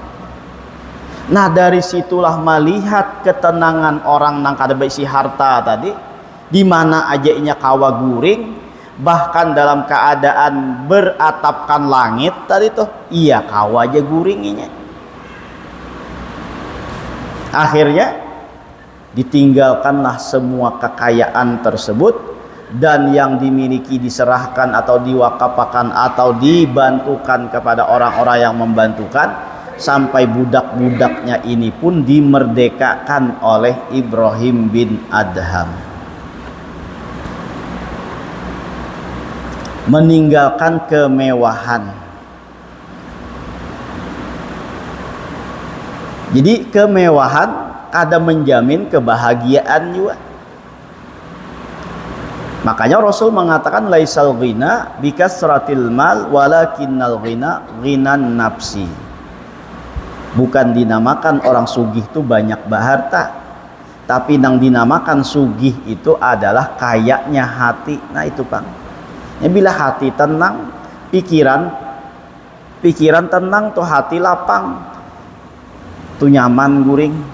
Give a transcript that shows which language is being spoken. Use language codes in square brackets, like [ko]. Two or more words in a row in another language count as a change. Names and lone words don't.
[bjn] Nah dari situlah melihat ketenangan orang nang kada berisi harta tadi, di mana aja inya kawa guring, bahkan dalam keadaan beratapkan langit tadi tuh, iya kawa aja guringinya. [id] Akhirnya ditinggalkanlah semua kekayaan tersebut dan yang dimiliki diserahkan atau diwakafkan atau dibantukan kepada orang-orang yang membantukan. Sampai budak-budaknya ini pun dimerdekakan oleh Ibrahim bin Adham. Meninggalkan kemewahan. [bjn] Jadi kemewahan kada menjamin kebahagiaan juga. [id] Makanya Rasul mengatakan [ar] ليس الغنى بكثرة المال ولكن الغنى غنى النفس. [bjn] Bukan dinamakan orang sugih itu banyak berharta, tapi nang dinamakan sugih itu adalah kayaknya hati. Nah itu Bang. Ya, bila hati tenang, pikiran tenang tuh hati lapang, tuh nyaman guring.